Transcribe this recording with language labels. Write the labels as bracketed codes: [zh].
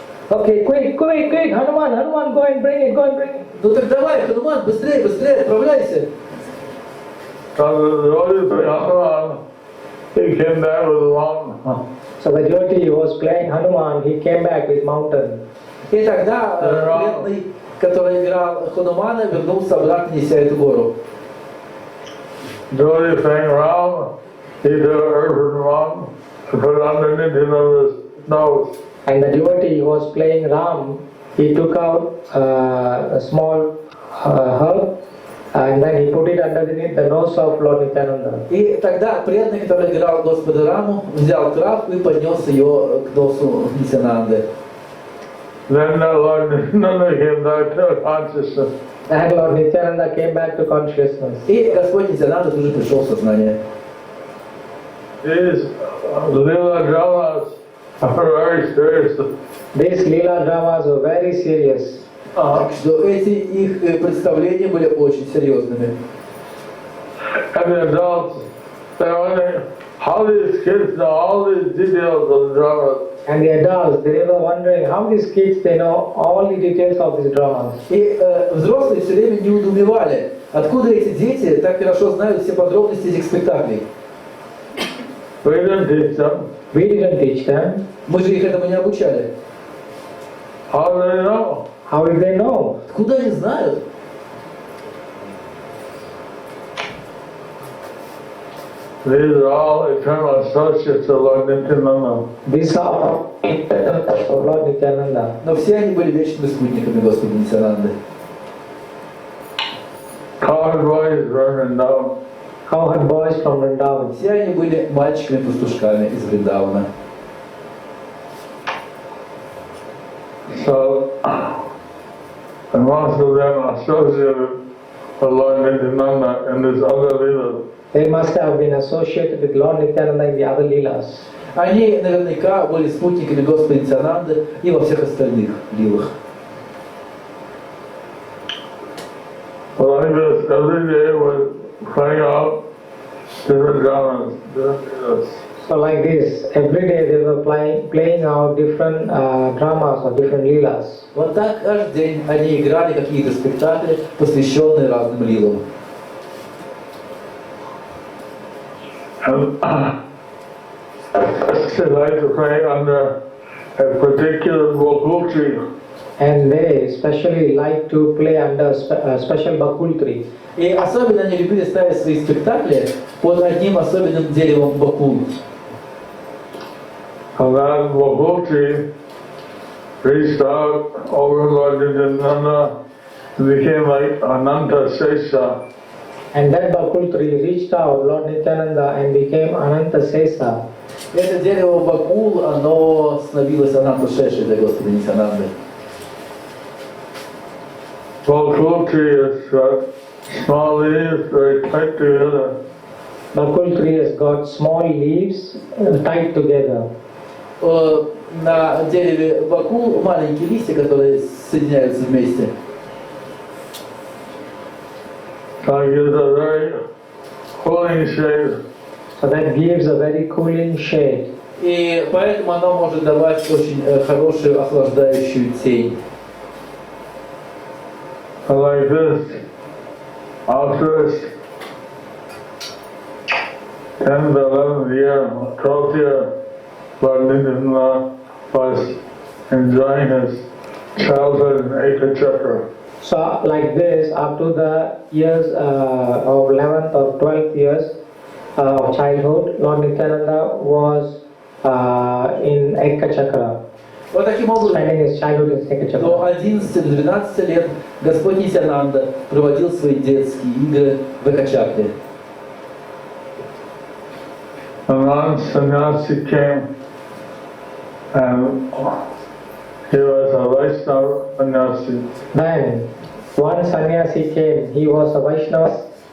[en] Okay, quick, Hanuman, go and bring it, [ru] Ну так давай, Хануман, быстрее, быстрее, отправляйся. [en] So the Hanuman, he came back with a mountain. So the devotee was playing Hanuman, he came back with mountain. [ru] И тогда бедный, который играл Ханумана, вернулся обратно, неся эту гору. [en] Devotee sang Ram, he took an herb from the mountain and put it underneath his nose. And the devotee who was playing Ram, he took out a small herb and then he put it underneath the nose of Lord Nityananda. [ru] И тогда преданный, который играл Господа Раму, взял травку и поднес ее к носу Нитьянанды. [en] Then Lord Nityananda came back to consciousness. And Lord Nityananda came back to consciousness. [ru] И Господь Нитьянанда тоже пришел в сознание. [en] These Leela dramas are very serious. These Leela dramas were very serious. [ru] Так что эти их представления были очень серьезными. [en] And the adults, they're wondering how these kids know all these details of the dramas. And the adults, they were wondering how these kids, they know all the details of these dramas. [ru] И взрослые все время недоумевали, откуда эти дети так хорошо знают все подробности этих спектаклей. [en] We didn't teach them. We didn't teach them. [ru] Мы же их этому не обучали. [en] How do they know? How did they know? [ru] Откуда они знают? [en] these are all eternal associates of Lord Nityananda. These are all of Lord Nityananda. [ru] Но все они были вечными спутниками Господа Нитьянанды. [en] Cowherd boys were in Vrindavan. Cowherd boys from Vrindavan. [ru] Все они были мальчиками-пастушками из Вриндавана. [en] So, and most of them associated with Lord Nityananda in this other Leela. They must have been associated with Lord Nityananda in the other Leelas. [ru] Они наверняка были спутниками Господа Нитьянанды и во всех остальных лилах. [en] Like this, every day was playing out different dramas, different Leelas. So like this, every day they were playing out different dramas or different Leelas. [ru] Вот так каждый день они играли какие-то спектакли, посвященные разным лилам. [en] And they like to play under a particular Gokul tree. And they especially like to play under a special bakul tree. [ru] И особенно они любили ставить свои спектакли под одним особенным деревом бакул. [en] And that Gokul tree reached out over Lord Nityananda and became like Ananta Sesa. And that bakul tree reached out Lord Nityananda and became Ananta Sesa. [ru] Это дерево бакул, оно становилось Ананта Шешей для Господа Нитьянанды. [en] Gokul tree has got small leaves very tight together. Bakul tree has got small leaves tied together. [ru] На дереве бакул маленькие листья, которые соединяются вместе. [en] So it gives a very cooling shade. So that gives a very cooling shade. [ru] И поэтому оно может давать очень хорошую охлаждающую тень. [en] So like this, after 10th, 11th year, 12th year, Lord Nityananda was enjoying his childhood in Ekachakra. So like this, up to the years of 11th or 12th years of childhood, Lord Nityananda was in Ekachakra, [ru] Вот таким образом, [en] spending his childhood in Ekachakra. [ru] до 11-12 лет Господь Нитьянанда проводил свои детские игры в Экачакре. [en] And then sannyasi came, and he was a Vaishnava sannyasi. Then one sannyasi came, he was a Vaishnava.